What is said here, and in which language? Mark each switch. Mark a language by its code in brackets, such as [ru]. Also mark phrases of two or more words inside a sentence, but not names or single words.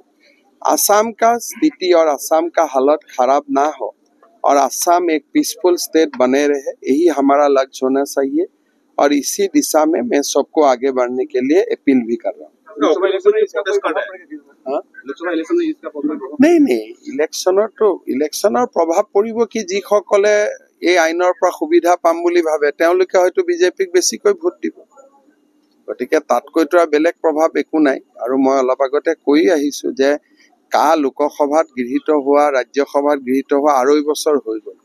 [hi] असम का स्थिति और असम का हालत खराब ना हो और असम एक [en] peaceful state [hi] बने रहे, यही हमारा लक्ष्य होना चाहिए और इसी दिशा में मैं सबको आगे बढ़ने के लिए अपील भी कर रहा हूँ। नहीं, [as] ইলেকশ্যনৰ প্ৰভাৱ পৰিব কি, যিসকলে এই আইনৰ পৰা সুবিধা পাম বুলি ভাবে তেওঁলোকে হয়তো বিজেপিক বেছিকৈ ভোট দিব। গতিকে তাতকৈতো বেলেগ প্ৰভাৱ একো নাই। আৰু মই অলপ আগতে কৈ আহিছোঁ যে লোকসভাত গৃহীত হোৱা, ৰাজ্যসভাত গৃহীত হোৱা 2.5 বছৰ হৈ গ'ল।